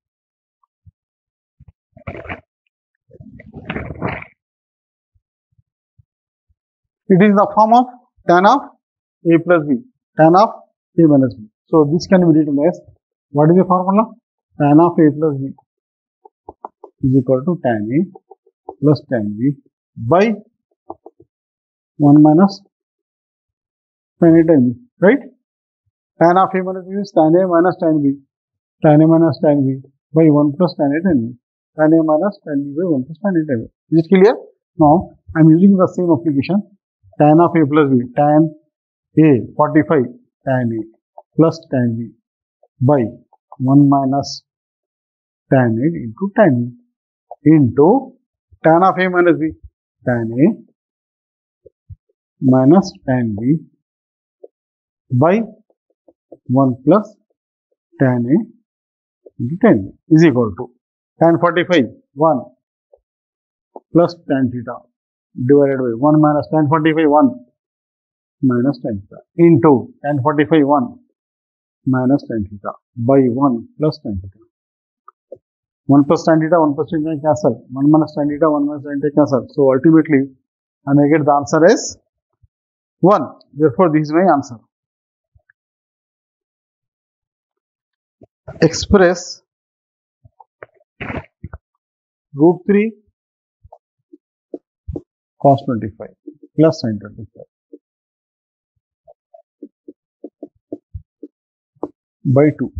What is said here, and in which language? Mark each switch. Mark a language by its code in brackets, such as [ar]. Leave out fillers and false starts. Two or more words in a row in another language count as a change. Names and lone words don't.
[en] It is the form of tan of A plus B, tan of A minus B. So, this can be written as, what is the formula? Tan of A plus B is equal to tan A plus tan B by 1 minus tan A tan B, right? Tan of A minus B is tan A minus tan B, tan A minus tan B by 1 plus tan A tan B, tan A minus tan B by 1 plus tan A tan B. Is it clear? Now, I am using the same application. Tan of A plus B, tan A 45 tan A plus tan B by 1 minus tan A into tan B into tan of A minus B, tan A minus tan B by 1 plus tan A into tan B is equal to tan 45, 1 plus tan theta divided by 1 minus tan 45, 1 minus tan theta into tan 45, 1 minus tan theta by 1 plus tan theta. 1 plus tan theta, 1 plus tan theta cancel. 1 minus tan theta, 1 minus tan theta cancel. So ultimately, I may get the answer as 1. Therefore, this is my answer. Express root 3 cos 25 plus sin 25 by 2.